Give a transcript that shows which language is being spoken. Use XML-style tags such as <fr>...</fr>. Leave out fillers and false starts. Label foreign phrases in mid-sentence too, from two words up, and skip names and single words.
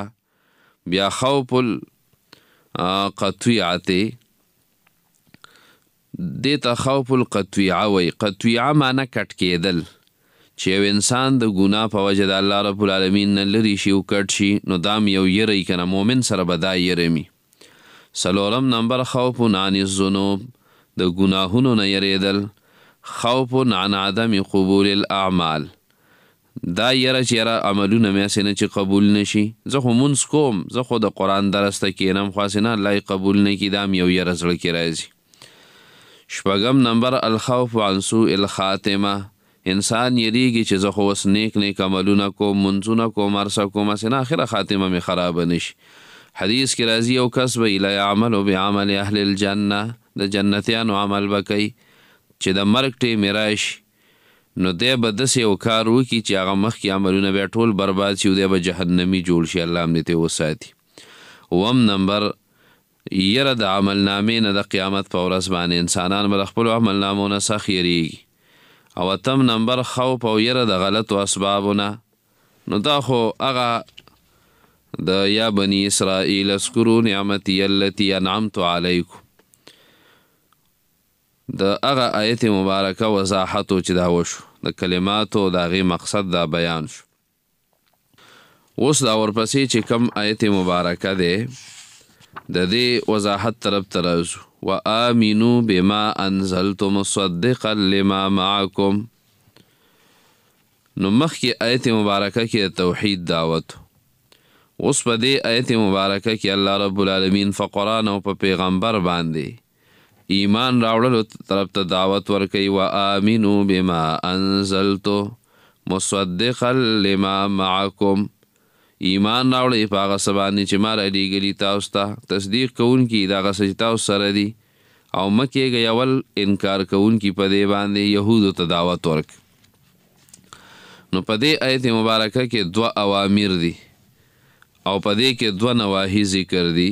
<ps>بیا</ps> <ar>خوف القطویعت،</ar> <ps>دې ته</ps> <ar>خوف القطویعه</ar> <ps>وایي. قطویعه معنی کټ کېدل، چې یو انسان د ګناه په وجه د الله رب العالمین نه لرې شي او کټ شي نو دا هم یو یره وي که نه، مؤمن سره به دا یره وي. څلورم نمبر</ps> <ar>خوف عن الذنوب،</ar> <ps>د ګناهونو نه یریدل.</ps> <ar>خوف عن عدم قبول الاعمال،</ar> <ps>دا یره چې یره عملونه مې هسې نه چې قبول نشي، زه خو مونځ کوم، زه خو د قرآن درس ته کښېنم خو هسې نه الله یې قبول نه کړي، دا هم یو یره زړه کې راځي. شپږم نمبر</ps> <ar>الخوف عن سوء الخاتمه،</ar> <ps>انسان یریږي چې زه خو اوس نیک نیک عملونه کوم، منځونه کوم، هر څه کوم، هسې نه آخره خاتمه مې خرابه نشي. حدیث کې راځي یو کس به</ps> <ar>لا یعمل بعمل اهل الجنه،</ar> <ps>د جنتیانو عمل به کوي چې د مرګ ټیم یې راشي نو دی به داسې یو کار وکړي چې هغه مخکې عملونه بیا ټول برباد شي او دی به جهنمي جوړ شي، الله هم دې ته وساتي. اووم نمبر یره د عملنامې نه د قیامت په ورځ باندې انسانان به د خپلو عملنامو نه سخت یریږي. او اتم نمبر خوف او یره د غلطو اسبابو نه، نو دا خو هغه د</ps> <ar>یا بني اسرائیل اذکروا نعمتي التي انعمت علیکم،</ar> <ps>د هغه آیت مبارکه وضاحت چې دا وشو، د کلماتو د هغې مقصد دا بیان شو. اوس دا ورپسې چې کم آیت مبارکه دی د دې وضاحت طرف ته راځو.</ps> <ar>وآمنوا بما انزلت مصدقا لما معکم،</ar> <ps>نو مخکې آیت مبارکه کې توحید دعوت، اوس په دې آیت مبارکه کې</ps> <ar>الله رب العالمین</ar> <ps>په قرآن او په پیغمبر باندې ایمان راوړلو طرف ته دعوت ورکوي.</ps> <ar>وآمنوا بما انزلت مصدقا لما معکم،</ar> <ps>ایمان راوړئ په هغه څه باندې چې ما رالیږلي تاسو ته، تصدیق کوونکي د هغه څه چې تاسو سره دي، او مه کېږئ اول انکار کوونکي په دې باندې یهودو ته دعوت ورک. نو په دې آیت مبارکه کې 2 اوامر دي او په دې کې 2 نواهی ذکر دي.</ps>